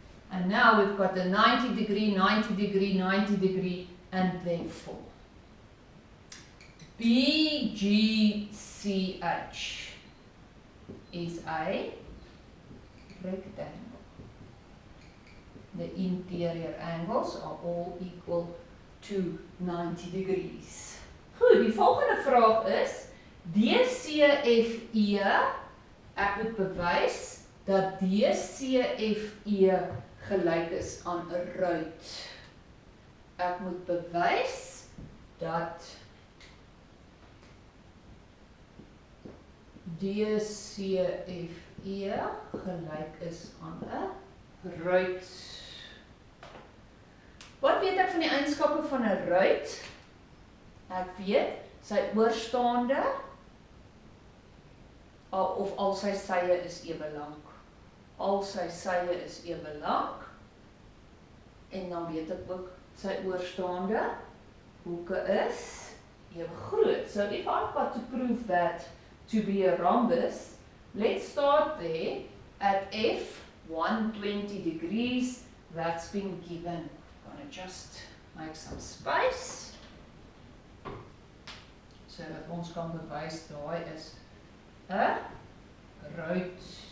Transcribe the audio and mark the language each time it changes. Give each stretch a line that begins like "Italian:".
English: And now we've got the 90 degree, 90 degree, 90 degree, and therefore BGCH is a rectangle. The interior angles are all equal to 90 degrees.
Afrikaans: Goed, die volgende vraag is, DCFE, ek moet bewys dat DCFE gelyk is aan 'n ruit. Ek moet bewys dat DCFE gelyk is aan 'n ruit. Wat weet ek van die eienskappe van 'n ruit? Ek weet, sy oorstaande of al sy sye is ewe lank. Al sy sye is ewe lank. En dan weet ek ook, sy oorstaande hoeke is ewe groot.
English: So if I've got to prove that to be a rhombus, let's start there at F, 120 degrees. That's been given. I'm going to just make some space.
Afrikaans: So dat ons kan bewys daai is 'n ruit.